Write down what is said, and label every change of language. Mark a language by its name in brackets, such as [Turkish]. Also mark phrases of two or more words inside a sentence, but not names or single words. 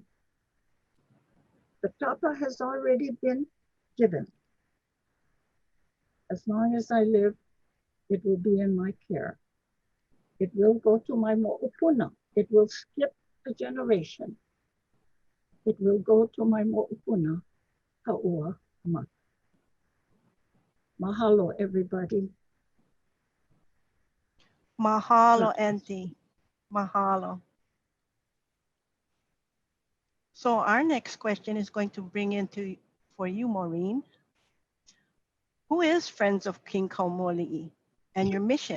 [English] The tapa has already been given. As long as I live, it will be in my care. It will go to my mo'opuna. It will skip a generation. It will go to my mo'opuna, Kaua ma. Mahalo, everybody. Mahalo, Auntie. Mahalo. So our next question is going to bring into for you, Maureen. Who is Friends of King Kaumualiʻi and your mission?